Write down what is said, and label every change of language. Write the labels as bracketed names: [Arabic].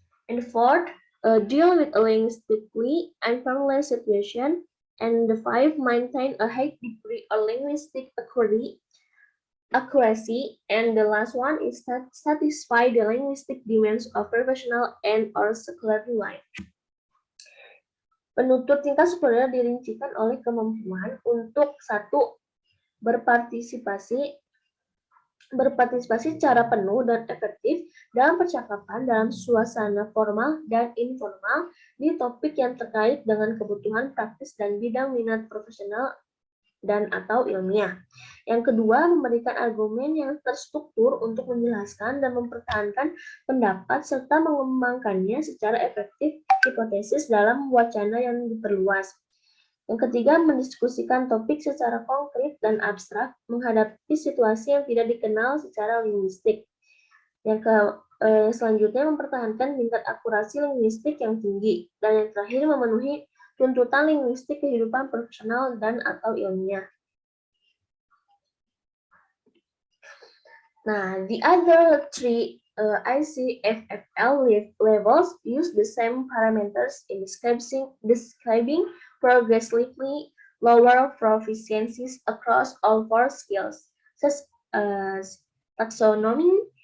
[English] And fourth, deal with a linguistically unfamiliar situation. And the 5, maintain a high degree of linguistic accuracy. And the last one is satisfy the linguistic demands of professional and or scholarly life. [Indonesian] Penutur tingkat superior dirincikan oleh kemampuan untuk 1. Berpartisipasi secara penuh dan efektif dalam percakapan dalam suasana formal dan informal di topik yang terkait dengan kebutuhan praktis dan bidang minat profesional dan atau ilmiah. Yang kedua, memberikan argumen yang terstruktur untuk menjelaskan dan mempertahankan pendapat serta mengembangkannya secara efektif hipotesis dalam wacana yang diperluas. Yang ketiga, mendiskusikan topik secara konkret dan abstrak menghadapi situasi yang tidak dikenal secara linguistik. Yang selanjutnya, mempertahankan tingkat akurasi linguistik yang tinggi. Dan yang terakhir, memenuhi tuntutan linguistik kehidupan profesional dan atau ilmiah. [English] Nah, the other 3 ICFFL levels use the same parameters in describing progressively lower proficiencies across all 4 skills, such as taxonomy